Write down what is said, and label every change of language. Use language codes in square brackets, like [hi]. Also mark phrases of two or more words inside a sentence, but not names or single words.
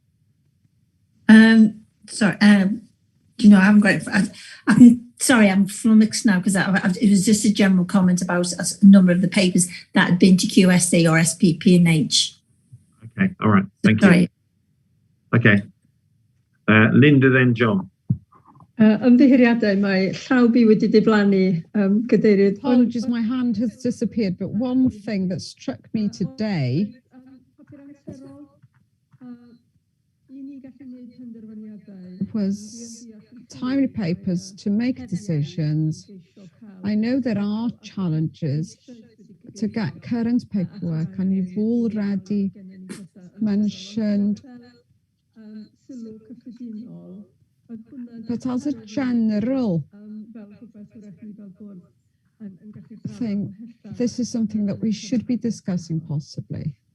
[en] Sorry, you know, I haven't got it. Sorry, I'm flummoxed now because it was just a general comment about a number of the papers that had been to QSA or SPP&H. Okay, all right, thank you. Okay, Linda, then John. [cy] Ymddiheuriadau, mae llaw fi wedi diflannu, Cadeirydd. [en] Apologies, my hand has disappeared, but one thing that struck me today was timely papers to make decisions. I know there are challenges to get current paperwork, and you've already mentioned, but as a general thing, this is something that we should be discussing possibly.